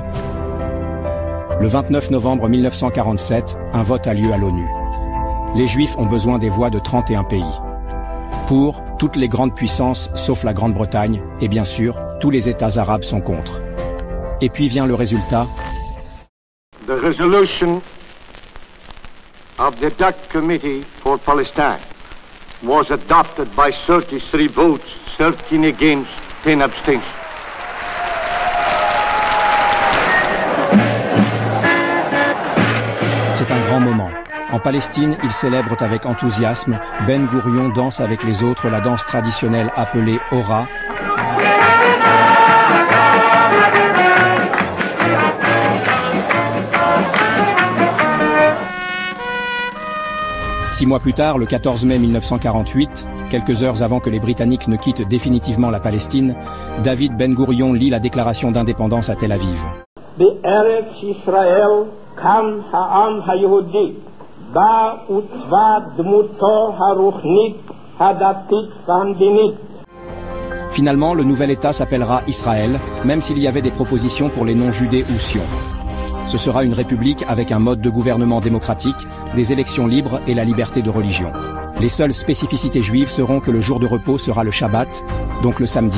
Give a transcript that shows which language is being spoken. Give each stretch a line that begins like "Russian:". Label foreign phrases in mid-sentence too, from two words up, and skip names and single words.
French: Le 29 novembre 1947, un vote a lieu à l'ONU. Les Juifs ont besoin des voix de 31 pays. Pour, toutes les grandes puissances, sauf la Grande-Bretagne, et bien sûr, tous les États arabes sont contre. Et puis vient le résultat.
English: The resolution of the DUC Committee for Palestine was adopted by 33 votes, 13 against, 10 abstentions.
French: C'est un grand moment. En Palestine, ils célèbrent avec enthousiasme. Ben Gourion danse avec les autres la danse traditionnelle appelée Hora. Six mois plus tard, le 14 mai 1948, quelques heures avant que les Britanniques ne quittent définitivement la Palestine, David Ben Gourion lit la déclaration d'indépendance à Tel Aviv.
Hebrew: בארץ ישראל כאן העם היהודי בא עוצבה דמותו הרוחנית, הדתית והמדינית.
French: Finalement, le nouvel État s'appellera Israël, même s'il y avait des propositions pour les noms Judée ou Sion. Ce sera une république avec un mode de gouvernement démocratique, des élections libres et la liberté de religion. Les seules spécificités juives seront que le jour de repos sera le Shabbat, donc le samedi.